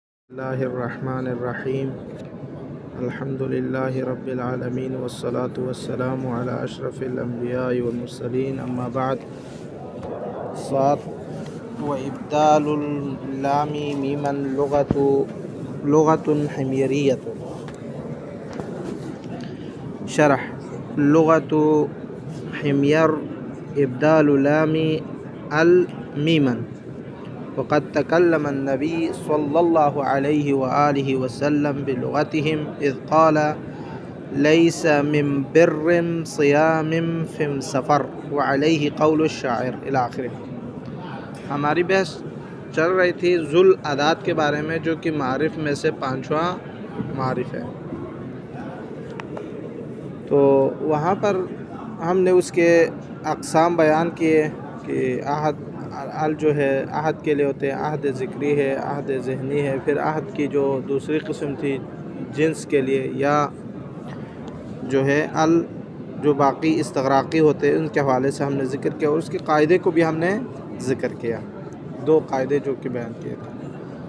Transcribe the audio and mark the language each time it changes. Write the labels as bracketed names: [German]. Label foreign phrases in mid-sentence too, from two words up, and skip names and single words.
[Arabic] بسم الله الرحمن الرحيم الحمد لله رب العالمين والصلاة والسلام على أشرف الأنبياء والمرسلين أما بعد. سات وإبدال اللام ميما لغة حميرية. شرح لغة حمير إبدال اللام ال ميما وقد تكلم النبي صلى الله عليه وآله وسلم بلغتهم إذ قال ليس من بر صيام في امسفر وعليه قول شاعر إلى آخر. [Urdu] ہماری بحث چل رہی تھی ذو الاداۃ کے بارے میں، جو کہ معارف میں سے پانچواں معرفہ ہے. تو وہاں پر ہم نے اس کے اقسام بیان کیے کہ عہد ال جو ہے عہد کے لیے ہوتے ہیں، عہد ذکری ہے، عہد ذہنی ہے، پھر عہد کی جو دوسری قسم تھی جنس کے لیے، یا جو ہے ال جو باقی استغراقی ہوتے ہیں ان کے حوالے سے ہم نے ذکر کیا، اور اس کے قاعدے کو بھی ہم نے ذکر کیا، دو قاعدے جو کہ بیان کیے تھے.